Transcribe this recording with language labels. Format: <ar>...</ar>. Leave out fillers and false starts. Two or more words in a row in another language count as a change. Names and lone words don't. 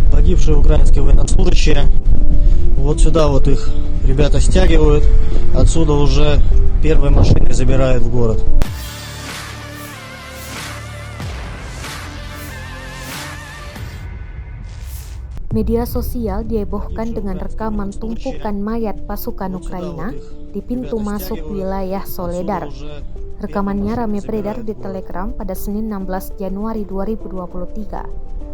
<ru>погибшие украинские военнослужащие. Вот сюда вот их ребята стягивают, отсюда уже первой машиной забирают в город.</ru> <id>Media sosial dihebohkan dengan rekaman tumpukan mayat pasukan Ukraina di pintu masuk wilayah Soledar. Rekamannya ramai beredar di Telegram pada Senin 16 Januari 2023.</id>